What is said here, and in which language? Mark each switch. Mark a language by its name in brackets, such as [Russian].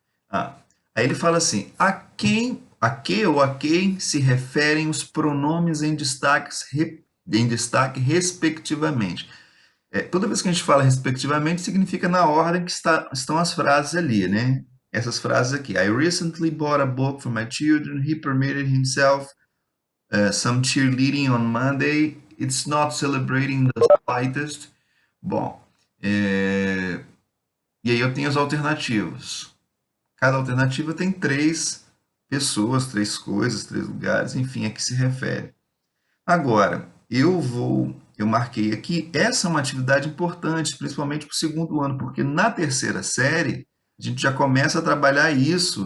[Portuguese] Aí ele fala assim, a que ou a quem se referem os pronomes em destaque respectivamente. Toda vez que a gente fala respectivamente, significa na ordem que estão as frases ali, né? Essas frases aqui. [English] I recently bought a book for my children. He permitted himself some cheerleading on Monday. It's not celebrating the slightest. [Portuguese] Bom, e aí eu tenho as alternativas. Cada alternativa tem três pessoas, três coisas, três lugares, enfim, a que se refere. Agora, eu marquei aqui, essa é uma atividade importante, principalmente para o segundo ano, porque na terceira série a gente já começa a trabalhar isso.